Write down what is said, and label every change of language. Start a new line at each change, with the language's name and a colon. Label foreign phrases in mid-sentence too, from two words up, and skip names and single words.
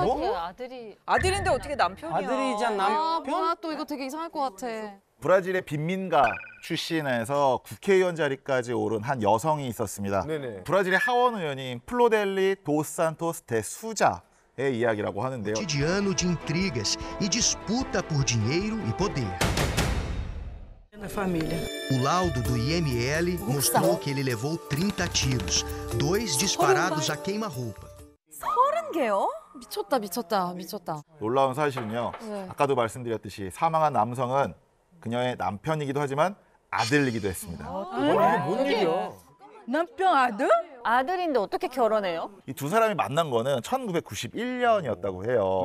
Korean: 뭐? 아들이 아들인데 어떻게 남편이야? 아들이지 않나? 아 뭐야 또 이거 되게 이상할 것 같아. 브라질의 빈민가 출신에서 국회의원 자리까지 오른 한 여성이 있었습니다. 네네. 브라질의 하원 의원인 플로델리 도산토스 데 수자의 이야기라고 하는데요.
Portuguese: Cotidiano de intrigas e disputa por dinheiro e poder. O laudo do IML mostrou que ele levou 30 tiros, 2 disparados a queima-roupa.
Korean: 30개요? 미쳤다. 놀라운 사실은요. 네. 아까도 말씀드렸듯이 사망한 남성은 그녀의 남편이기도 하지만 아들이기도 했습니다. 이게 뭔 일이야? 남편 아들? 아들인데 어떻게 결혼해요? 이 두 사람이 만난 거는 1991년이었다고 해요.